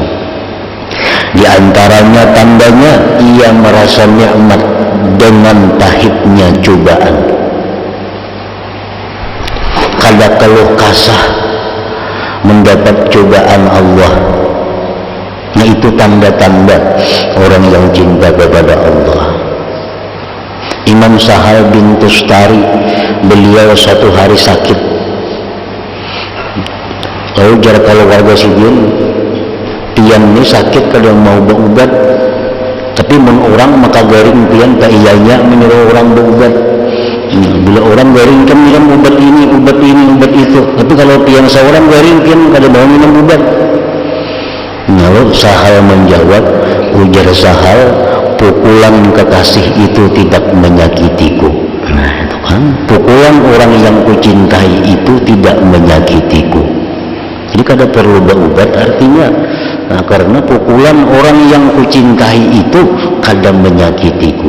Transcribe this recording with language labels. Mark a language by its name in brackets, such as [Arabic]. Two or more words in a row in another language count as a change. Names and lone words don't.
[Indonesian] Di antaranya tandanya ia merasa nikmat dengan pahitnya cobaan. [Banjar] Kada keluh kasah mendapat cobaan Allah. [Indonesian] Nah, itu tanda-tanda orang yang cinta kepada Allah. Imam Sahal bin Tustari, beliau satu hari sakit. [Banjar] Lalu jar kalau warga sipil, pian ini sakit kalau mau berobat, tapi mun orang maka garing pian tak iyanya menyuruh orang berobat. Bila orang garing kan minum obat ini, obat itu. Tapi kalau pian seorang garing pian kada mau minum obat. [Indonesian] Lalu Sahal menjawab, ujar Sahal, pukulan kekasih itu tidak menyakitiku. Nah itu kan, pukulan orang yang kucintai itu tidak menyakitiku. Jadi kada perlu berobat artinya. Nah, karena pukulan orang yang kucintai itu kada menyakitiku.